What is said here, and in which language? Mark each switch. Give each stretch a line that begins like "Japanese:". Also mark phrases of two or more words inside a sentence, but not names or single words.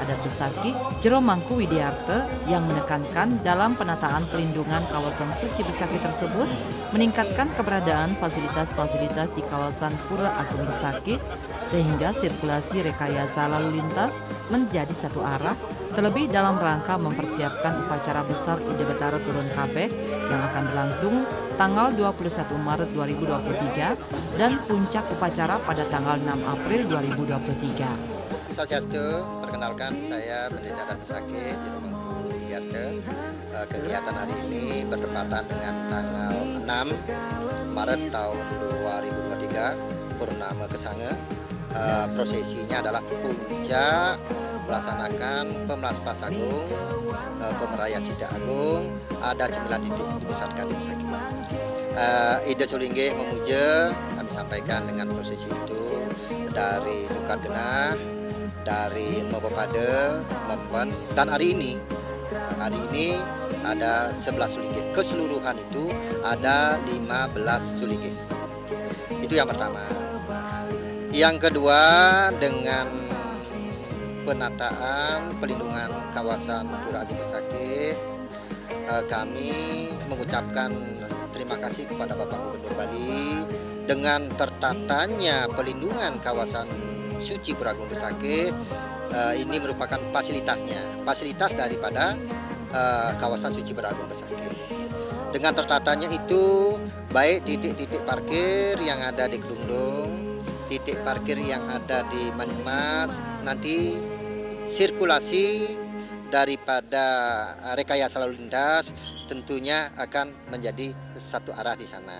Indonesian: Adat Besakih, Jero Mangku Widiarte, yang menekankan dalam penataan pelindungan kawasan suci Besakih tersebut meningkatkan keberadaan fasilitas-fasilitas di kawasan Pura Agung Besakih sehingga sirkulasi rekayasa lalu lintas menjadi satu arah, terlebih dalam rangka mempersiapkan upacara besar Ide Betara Turun Kabeh yang akan berlangsung tanggal 21 Maret 2023 dan puncak upacara pada tanggal 6 April 2023. Swastiastu, perkenalkan saya Bendesa Adat Besakih, Jero Mangku Widiarte. Kegiatan hari ini bertepatan dengan tanggal 6 Maret tahun 2023, Purnama Kesange. Prosesinya adalah puncak melaksanakan Pemlaspas Agung, Pemeraya Sidak Agung, ada 9 titik dipusatkan di Besakih. Ide Sulingge memuja, kami sampaikan dengan prosesi itu dari Dukat Genah, dari Mopopade, Mempen, dan hari ini ada 11 Sulingge. Keseluruhan itu ada 15 Sulingge. Itu yang pertama. Yang kedua, dengan penataan pelindungan kawasan Pura Agung Besakih, kami mengucapkan terima kasih kepada Bapak Gubernur Bali dengan tertatanya pelindungan kawasan suci Pura Agung Besakih. Ini merupakan fasilitas daripada kawasan suci Pura Agung Besakih. Dengan tertatanya itu, baik titik-titik parkir yang ada di Kedungdung, titik parkir yang ada di Manikmas, nanti sirkulasi daripada rekayasa lalu lintas tentunya akan menjadi satu arah di sana.